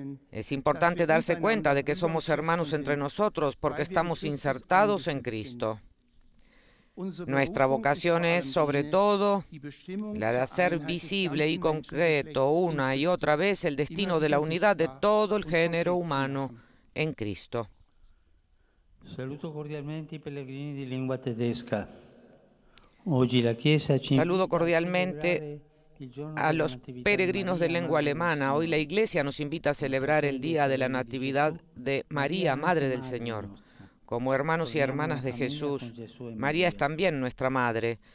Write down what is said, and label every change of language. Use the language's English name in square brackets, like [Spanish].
[Spanish] Es importante darse cuenta de que somos hermanos entre nosotros porque estamos insertados en Cristo. Nuestra vocación es, sobre todo, la de hacer visible y concreto una y otra vez el destino de la unidad de todo el género humano en Cristo. [Italian] Saluto cordialmente i pellegrini di lingua tedesca. [Spanish] Saludo cordialmente a los peregrinos de lengua alemana. Hoy la Iglesia nos invita a celebrar el Día de la Natividad de María, Madre del Señor. Como hermanos y hermanas de Jesús, María es también nuestra Madre.